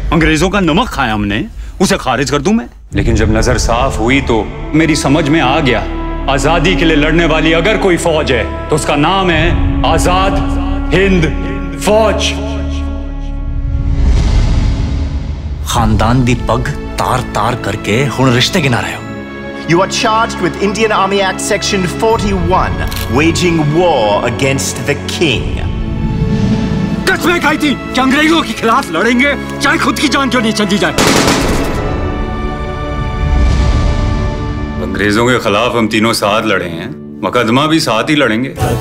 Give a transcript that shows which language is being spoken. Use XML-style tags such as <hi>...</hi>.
<hi>अंग्रेजों का नमक खाया हमने, उसे खारिज कर दूं मैं? लेकिन जब नजर साफ हुई तो मेरी समझ में आ गया, आजादी के लिए लड़ने वाली अगर कोई फौज है तो उसका नाम है आजाद हिंद फौज।</hi> <pa>खानदान दी पग तार तार करके हुण रिश्ते गिना रहे हो।</pa> <en>You are charged with Indian Army Act Section 41, waging war against the king.</en> <hi>कसमें खाई थी कि अंग्रेजों के खिलाफ लड़ेंगे, चाहे खुद की जान क्यों नहीं चली जाए। अंग्रेजों के खिलाफ हम तीनों साथ लड़े हैं, मुकदमा भी साथ ही लड़ेंगे।</hi>